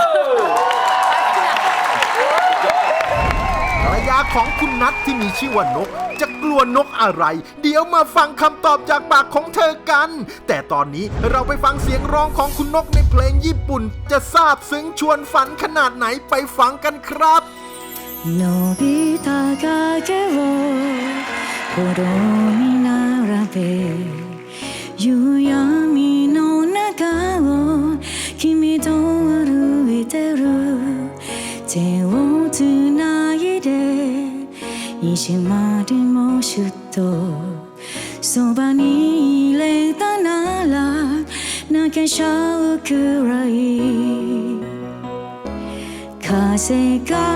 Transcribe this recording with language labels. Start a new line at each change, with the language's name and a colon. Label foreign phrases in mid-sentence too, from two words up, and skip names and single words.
Thai: ภรรยาของคุณนัทที่มีชื่อว่านก จะกลัวนกอะไร เดี๋ยวมาฟังคำตอบจากปากของเธอกัน แต่ตอนนี้เราไปฟังเสียงร้องของคุณนกในเพลงญี่ปุ่น จะซาบซึ้งชวนฝันขนาดไหนไปฟังกันครับ
Japanese: 伸びた影をほどに並べ夕闇の中を君と歩いてる手をつないで意地までもシュッとそばにいれたなら泣けちゃうくらい風が